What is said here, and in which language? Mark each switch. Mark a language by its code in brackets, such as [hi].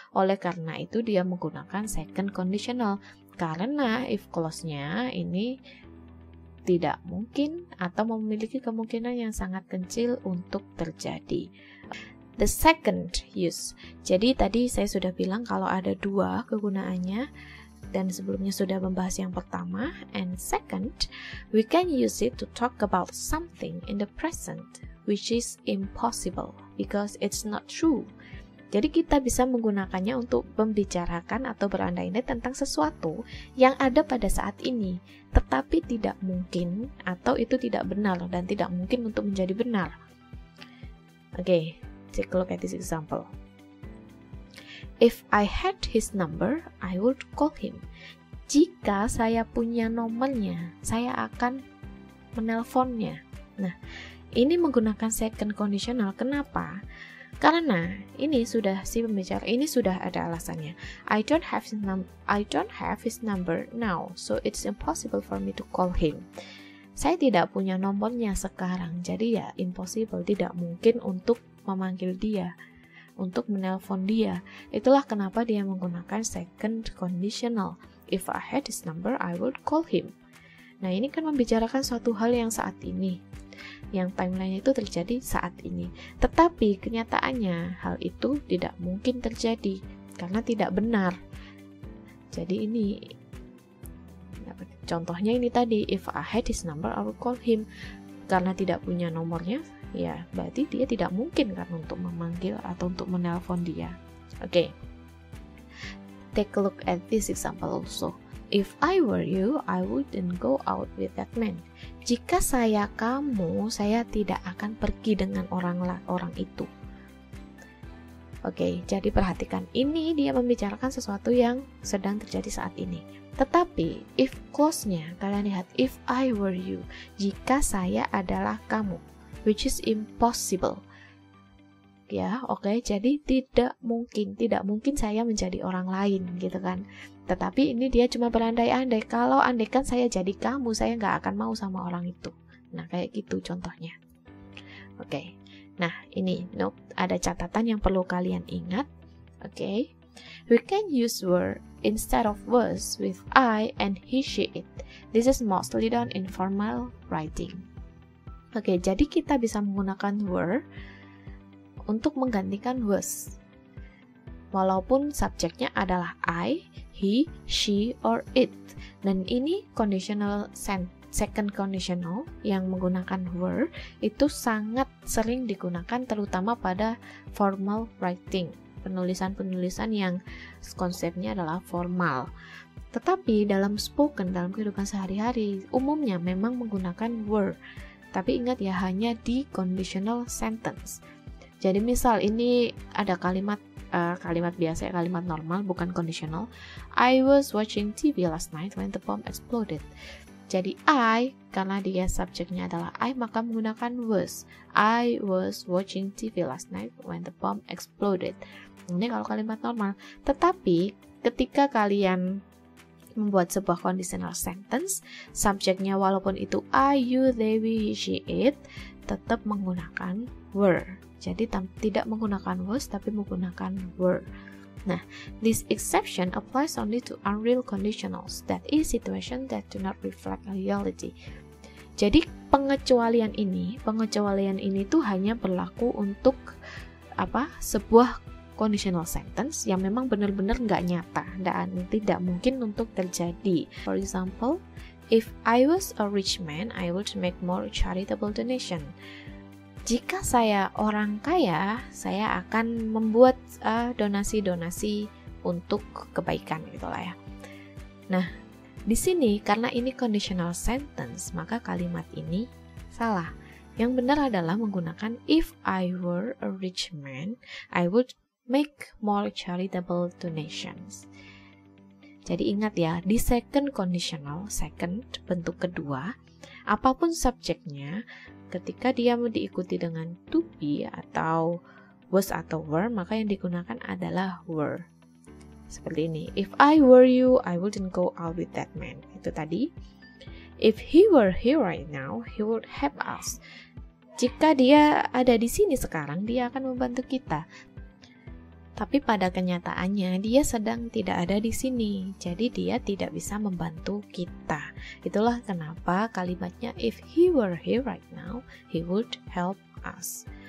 [id] Oleh karena itu dia menggunakan second conditional. Karena if clause-nya ini tidak mungkin atau memiliki kemungkinan yang sangat kecil untuk terjadi. [en] The second use. [id] Jadi tadi saya sudah bilang kalau ada dua kegunaannya, dan sebelumnya sudah membahas yang pertama. [en] And second, we can use it to talk about something in the present which is impossible because it's not true. [id] Jadi kita bisa menggunakannya untuk membicarakan atau berandai-andai tentang sesuatu yang ada pada saat ini, tetapi tidak mungkin atau itu tidak benar dan tidak mungkin untuk menjadi benar. [en] Okay, take a look at this example. If I had his number, I would call him. [id] Jika saya punya nomornya, saya akan menelponnya. Nah, ini menggunakan second conditional. Kenapa? Karena ini sudah si pembicara ini sudah ada alasannya. [en] I don't have his number now, so it's impossible for me to call him. [id] Saya tidak punya nomornya sekarang, jadi ya impossible, tidak mungkin untuk memanggil dia, untuk menelpon dia. Itulah kenapa dia menggunakan second conditional. [en] If I had his number, I would call him. [id] Nah, ini kan membicarakan suatu hal yang saat ini, yang timeline itu terjadi saat ini. Tetapi kenyataannya hal itu tidak mungkin terjadi karena tidak benar. Jadi ini contohnya ini tadi, [en] if I had his number I would call him. [id] Karena tidak punya nomornya, ya berarti dia tidak mungkin kan untuk memanggil atau untuk menelpon dia. [en] Oke. Take a look at this example also. If I were you, I wouldn't go out with that man. [id] Jika saya kamu, saya tidak akan pergi dengan orang itu. Oke, jadi perhatikan, ini dia membicarakan sesuatu yang sedang terjadi saat ini. Tetapi, if clause-nya, kalian lihat, [en] if I were you, [id] jika saya adalah kamu, [en] which is impossible. [id] Ya, oke, jadi tidak mungkin saya menjadi orang lain, gitu kan. Tetapi ini dia cuma berandai-andai, kalau andaikan saya jadi kamu, saya nggak akan mau sama orang itu. Nah, kayak gitu contohnya. Oke, nah ini note, ada catatan yang perlu kalian ingat. [en] Oke, we can use were instead of was with I and he, she, it. This is mostly done in formal writing. [id] Oke, jadi kita bisa menggunakan were untuk menggantikan was, walaupun subjeknya adalah I, he, she, or it. Dan ini conditional second conditional yang menggunakan were itu sangat sering digunakan terutama pada formal writing, penulisan-penulisan yang konsepnya adalah formal. Tetapi dalam spoken, dalam kehidupan sehari-hari, umumnya memang menggunakan were. Tapi ingat ya, hanya di conditional sentence. Jadi misal ini ada kalimat biasa, kalimat normal, bukan conditional. [en] I was watching TV last night when the bomb exploded. [id] Jadi I, karena dia subjeknya adalah I, maka menggunakan was. [en] I was watching TV last night when the bomb exploded. [id] Ini kalau kalimat normal. Tetapi ketika kalian membuat sebuah conditional sentence, subjeknya walaupun itu I, you, they, we, she, it, tetap menggunakan were. Jadi tidak menggunakan was tapi menggunakan were. [en] Nah, this exception applies only to unreal conditionals, that is situation that do not reflect reality. [id] Jadi pengecualian ini tuh hanya berlaku untuk sebuah conditional sentence yang memang benar-benar nggak nyata dan tidak mungkin untuk terjadi. [en] For example, if I was a rich man, I would make more charitable donation. [id] Jika saya orang kaya, saya akan membuat donasi-donasi untuk kebaikan gitulah ya. Nah, di sini karena ini conditional sentence, maka kalimat ini salah. Yang benar adalah menggunakan [en] if I were a rich man, I would make more charitable donations. [id] Jadi ingat ya, di second conditional, second bentuk kedua, apapun subjeknya, ketika dia diikuti dengan to be atau was atau were, maka yang digunakan adalah were. Seperti ini. [en] If I were you, I wouldn't go out with that man. [id] Itu tadi. [en] If he were here right now, he would help us. [id] Jika dia ada di sini sekarang, dia akan membantu kita. Tapi pada kenyataannya dia sedang tidak ada di sini, jadi dia tidak bisa membantu kita. Itulah kenapa kalimatnya [en] if he were here right now, he would help us.